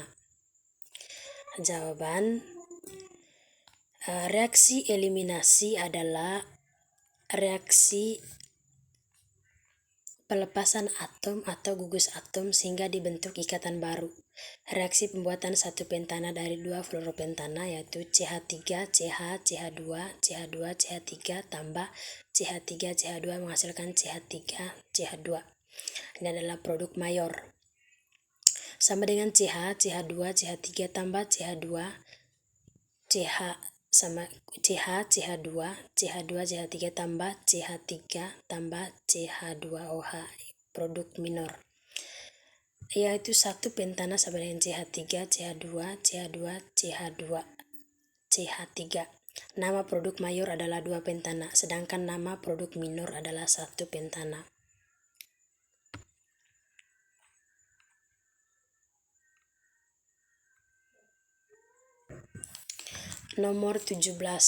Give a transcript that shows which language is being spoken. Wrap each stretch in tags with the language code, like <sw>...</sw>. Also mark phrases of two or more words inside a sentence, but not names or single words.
<id>Jawaban, reaksi eliminasi adalah reaksi pelepasan atom atau gugus atom sehingga dibentuk ikatan baru. Reaksi pembuatan 1-pentana dari 2-fluoropentana yaitu CH3, CH, CH2, CH2, CH3 tambah CH3, CH2 menghasilkan CH3, CH2. Ini adalah produk mayor. Sama dengan CH, CH2, CH3 tambah CH2, CH sama CH, CH2, CH2, CH3 tambah CH3 tambah CH2OH, produk minor, yaitu 1-pentana sama dengan CH3, CH2, CH2, CH2, CH3. Nama produk mayor adalah 2-pentana, sedangkan nama produk minor adalah 1-pentana. Nomor 17.</id>